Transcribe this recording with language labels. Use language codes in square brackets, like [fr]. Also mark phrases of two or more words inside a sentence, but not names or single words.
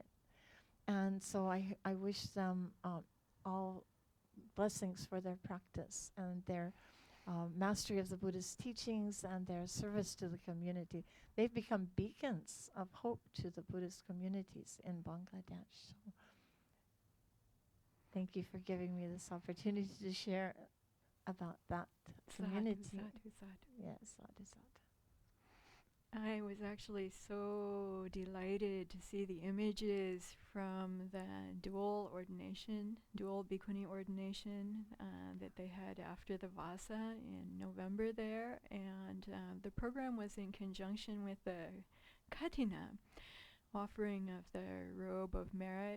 [en] And so I wish them all blessings for their practice and their mastery of the Buddhist teachings and their service to the community. They've become beacons of hope to the Buddhist communities in Bangladesh. So thank you for giving me this opportunity to share about that community. [pi] Sadhu, sadhu. Yes, sadhu, sadhu. [en] I was actually so delighted to see the images from the dual Bhikkhuni ordination that they had after the Vasa in November there. And the program was in conjunction with the Katina, offering of the robe of merit.